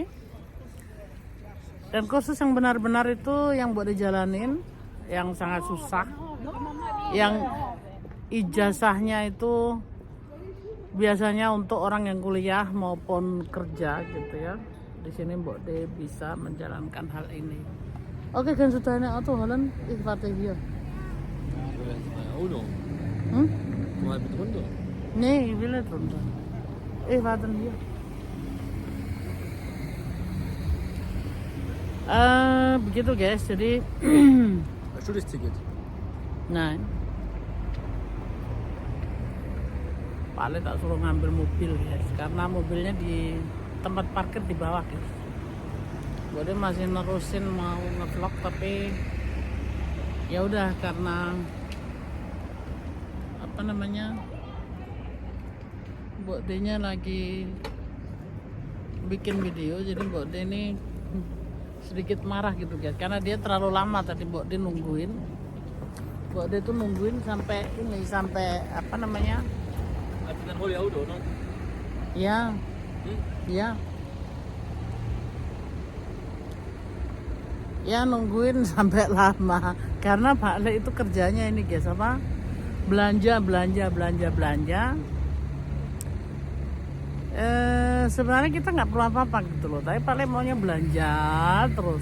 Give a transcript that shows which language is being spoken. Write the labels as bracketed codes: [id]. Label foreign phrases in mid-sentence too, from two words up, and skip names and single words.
[id] Dan kursus yang benar-benar itu yang Mbok De jalanin yang sangat susah, yang ijazahnya itu biasanya untuk orang yang kuliah maupun kerja gitu ya. Di sini Mbok De bisa menjalankan hal ini. Oke, kan sudah enak atau Holland [de] ich warte hier. Uno. Mal mit runter. Nee, ich will nicht runter. Ich warte hier. [id] Begitu guys, jadi Ticket. nah Pak tak suruh ngambil mobil guys, karena mobilnya di tempat parkir di bawah guys. Gue masih nerusin mau ngevlog tapi ya udah karena Mbok De-nya lagi bikin video, jadi Mbok De ini sedikit marah gitu guys, karena dia terlalu lama tadi Mbok De nungguin. Mbok De tuh nungguin sampai [de] Dann hol ich Auto, ne? [id] ya ya ya nungguin sampai lama karena Pak Le itu kerjanya ini guys belanja. Sebenarnya kita nggak perlu apa-apa gitu loh, tapi Pak Le maunya belanja terus.